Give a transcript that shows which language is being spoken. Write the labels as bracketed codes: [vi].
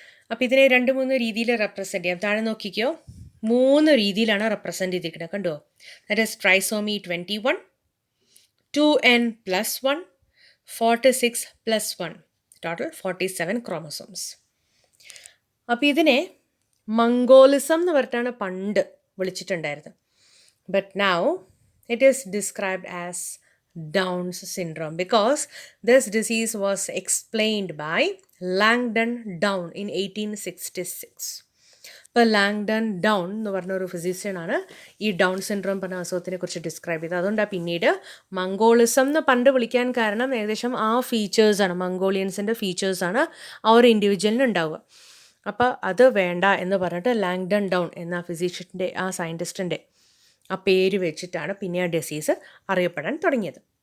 [ml] അപ്പോൾ ഇതിനെ 2-3 രീതിയിൽ റെപ്രസെൻ്റ് ചെയ്യാം. താഴെ നോക്കിക്കോ, 3 രീതിയിലാണ് റെപ്രസെൻ്റ് ചെയ്തിരിക്കുന്നത്. കണ്ടോ, [en] that is trisomy 21, [ml] 2n+1, 46+1, total 47 chromosomes. അപ്പോൾ ഇതിനെ മംഗോളിസം എന്ന് പറഞ്ഞിട്ടാണ് പണ്ട് വിളിച്ചിട്ടുണ്ടായിരുന്നത്. [en] But now it is described as Down's syndrome because this disease was explained by Langdon Down in 1866. [ml] ഇപ്പോൾ ലാങ്ഡൺ ഡൗൺ എന്ന് പറഞ്ഞ ഒരു ഫിസിഷ്യനാണ് ഈ ഡൗൺ സിൻഡ്രോം പറഞ്ഞ അസുഖത്തിനെ കുറിച്ച് ഡിസ്ക്രൈബ് ചെയ്തത്. അതുകൊണ്ടാണ് പിന്നീട് മംഗോളിസം എന്ന് പണ്ട് വിളിക്കാൻ കാരണം ഏകദേശം ആ ഫീച്ചേഴ്സാണ്, മംഗോളിയൻസിൻ്റെ ഫീച്ചേഴ്സാണ് ആ ഒരു ഇൻഡിവിജ്വലിന് ഉണ്ടാവുക. അപ്പോൾ അത് വേണ്ട എന്ന് പറഞ്ഞിട്ട് ലാങ്ഡൺ ഡൗൺ എന്ന ഫിസിഷ്യൻ്റെ, ആ സയൻറ്റിസ്റ്റിൻ്റെ ആ പേര് വെച്ചിട്ടാണ് പിന്നെ ആ ഡിസീസ് അറിയപ്പെടാൻ തുടങ്ങിയത്.